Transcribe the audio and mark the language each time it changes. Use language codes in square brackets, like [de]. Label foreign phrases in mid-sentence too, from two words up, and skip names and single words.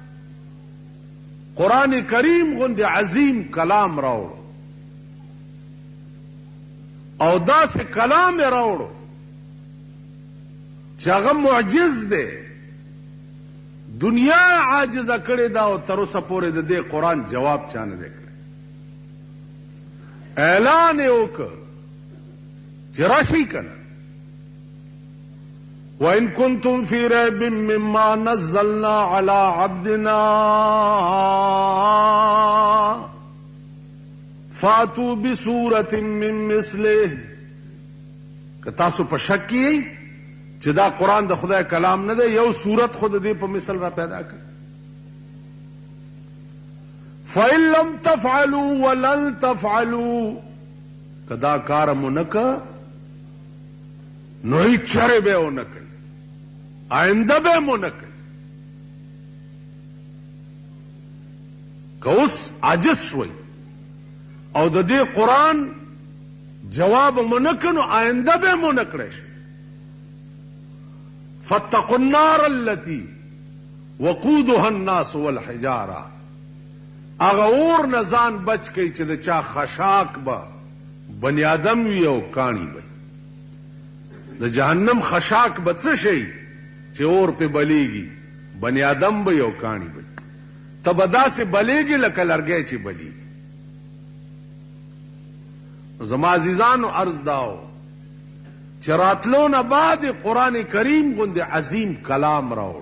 [ps] قرآن کریم غوندې عظیم کلام راوړو، او داسې کلام یې راوړو چې هغه معجز دی، دنیا عاجزه کړې ده او تر اوسه پورې د دې قرآن جواب چا نه دی کړی. اعلان یې وکړ چې راشئ کنه، [ar] وَإِن كُنتُمْ فِي رَيْبٍ مِّمَّا نَزَّلْنَا عَلَىٰ عَبْدِنَا فَأْتُوا بِسُورَةٍ مِّن مِّثْلِهِ. [ps] که تاسو په شک کې یئ چې دا قرآن د خدای کلام نه دی، یو صورت خود دې په مثل را پیدا کړ. [ar] فَإِن لَّمْ تَفْعَلُوا وَلَن تَفْعَلُوا، [ps] که دا کار مو نه که نو هیڅ چرې به یې ونه کوئ، آینده به مو نه کوي. که اوس عاجز شوئ او د دې قرآن جواب مو نه کړ نو آینده به مو نه کړی شي. [ar] فاتقوا النار التي وقودها الناس والحجاره، [ps] هغه اور نه ځان بچ کئ چې د چا خشاک به بنی آدم وي او کاڼي به. د جهنم خشاک به څه شي چې اور پہ بلیږي، بنی آدم به یو کاڼي به، ته به داسې بلیږي لکه لرګی چې بلیږي. زما عزیزانو عرض داو چې راتلو نه بعد قرآن کریم غوندې عظیم کلام راوړ.